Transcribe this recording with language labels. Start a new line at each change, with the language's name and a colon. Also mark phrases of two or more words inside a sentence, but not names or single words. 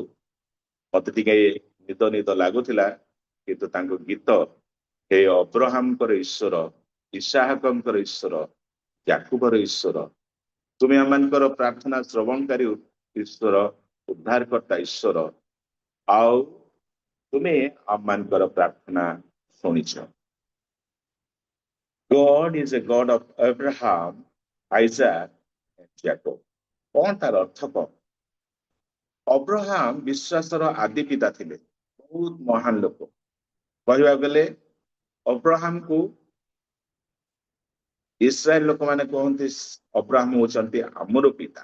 Odia: ମତେ ଟିକେ ନିଦ ଲାଗୁଥିଲା, କିନ୍ତୁ ତାଙ୍କ ଗୀତ ହେ ଅବ୍ରାହମଙ୍କର ଈଶ୍ୱର, ଇସାହାକଙ୍କର ଈଶ୍ୱର, ଯାକୁବର ଈଶ୍ୱର, ତୁମେ ଆମମାନଙ୍କର ପ୍ରାର୍ଥନା ଶ୍ରବଣକାରୀ ଈଶ୍ୱର, ଉଦ୍ଧାରକର୍ତ୍ତା ଈଶ୍ୱର, ଆଉ ତୁମେ ଆମମାନଙ୍କର ପ୍ରାର୍ଥନା ଶୁଣିଛ।
English: God is a God of Abraham, Isaac and Jacob.
Odia: କଣ ତାର ଅର୍ଥ କଣ? ଅବ୍ରାହମ ବିଶ୍ୱାସର ଆଦି ପିତା ଥିଲେ, ବହୁତ ମହାନ ଲୋକ। କହିବାକୁ ଗଲେ ଅବ୍ରାହମକୁ ଇସ୍ରାଏଲ ଲୋକମାନେ କହନ୍ତି ଅବ୍ରାହମ ହଉଛନ୍ତି ଆମର ପିତା।